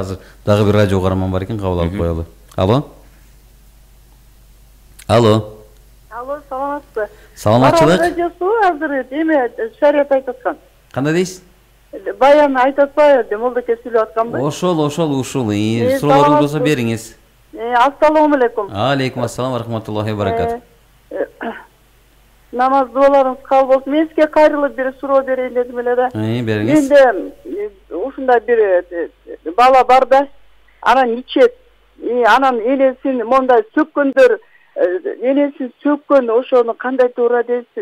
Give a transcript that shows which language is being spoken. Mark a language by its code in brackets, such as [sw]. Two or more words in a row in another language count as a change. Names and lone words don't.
[ky] Азыр дагы бир радио каарман бар экен, кабыл алып коелу. Алло. Алло. Алло, саламатсызбы? Саламатчылык. Радиосу азыр эме шариат айтып аткан. Кандай дейсиз? Баян айтып атпайбы, молдоке сүйлөп атканбы? Ошол ушул. Суроолоруңуз болсо бериңиз. [ar] السلام عليكم. عليكم السلام ورحمة الله وبركاته. [ky] Намаз дуаларыңыз кабыл болсун. Мен сизге кайрылып бир суроо берейин дедим эле да. Бериңиз. Менде ушундай бир бала бар да, анан ичет. Анан энесин мондай сөккөндөр, энесин сөккөн, ошону кандай туура дейсиз?